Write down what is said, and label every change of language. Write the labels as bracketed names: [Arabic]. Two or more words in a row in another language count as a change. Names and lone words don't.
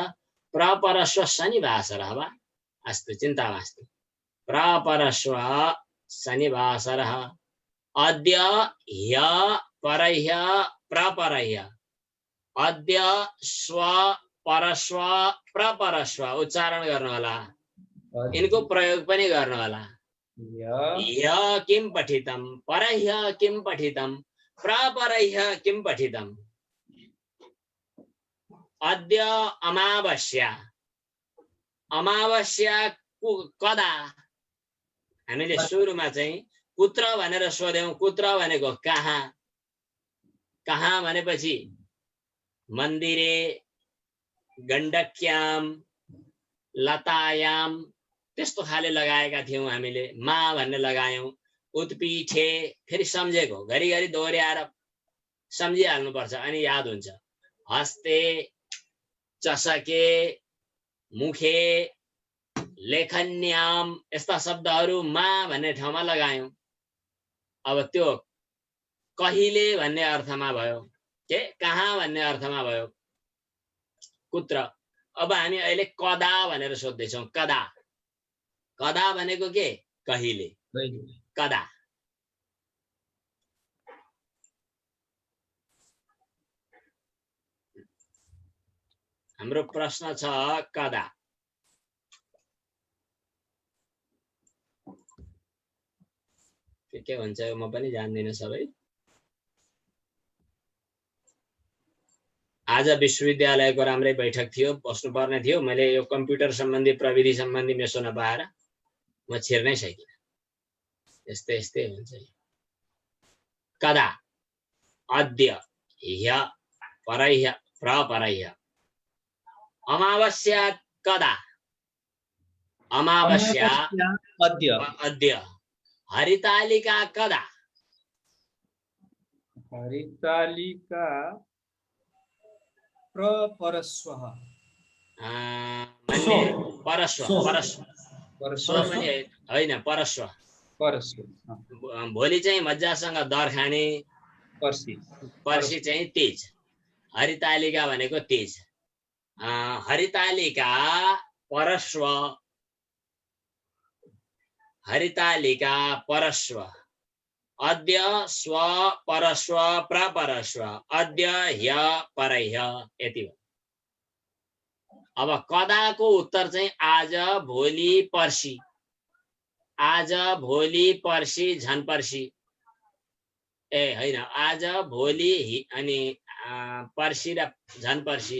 [Sanskrit] प्रपरस्व शनिवासरः वा। अस्तु चिन्ता मास्तु। प्रपरस्व शनिवासरः। अद्य ह्य परह्य प्रपरह्य। अद्य स्व परस्व प्रपरस्व। [Nepali] उच्चारण गर्नु होला। इनको प्रयोग पनि गर्नु होला। [Sanskrit] ह्य किं पठितं, परह्य किं पठितं, प्रपरह्य किं पठितं। अद्य अमावास्या। अमावास्या कदा। [Nepali] हामीले सुरुमा चाहिँ कुत्र भनेर सोध्यौं। कुत्र भनेको कहाँ। कहाँ भनेपछि [Sanskrit] मन्दिरे, गण्डक्याम, लतायाम [Nepali] त्यस्तो खाले लगाएका थियौं हामीले। मा भन्ने लगायौं। उत्पीठे फेरि सम्झेको घरिघरि दोहोर्याएर सम्झिहाल्नुपर्छ अनि याद हुन्छ। [Sanskrit] हस्ते, चषके, मुखे, लेखन्याम [Nepali] यस्ता शब्दहरू मा भन्ने ठाउँमा लगायौं। अब त्यो कहिले भन्ने अर्थमा भयो के कहाँ भन्ने अर्थमा भयो कुत्र। अब हामी अहिले कदा भनेर सोध्दैछौं। कदा। कदा भनेको के कहिले। कदा। हाम्रो प्रश्न छ कदा। के हुन्छ म पनि जान्दिनँ सबै। आज विश्वविद्यालयको राम्रै बैठक थियो, बस्नुपर्ने थियो। मैले यो कम्प्युटर सम्बन्धी प्रविधि सम्बन्धी मेसो नपाएर म छिर्नै सकिनँ। यस्तै यस्तै हुन्छ। कदा। [Sanskrit] अद्य ह्य परह्य प्रपरह्य। अमावास्या कदा। अमावास्या अद्य। अद्य। हरितालिका कदा। हरितालिका प्रपरस्वः। मान्य परस्व। [Nepali] परस्व होइन परस्व। भोलि चाहिँ मजासँग दर खाने। पर्सि चाहिँ तीज। हरितालिका भनेको तीज। [Sanskrit] हरितालिका परस्व। हरितालिका परस्व। अद्य स्व परस्व प्रपरस्व। अद्य ह्य परह्य। [Nepali] यति हो। अब कदाको उत्तर चाहिँ आज, भोलि, पर्सि। आज, भोलि, पर्सि, झन् पर्सि। ए होइन, आज, भोलि अनि पर्सि र झन् पर्सि।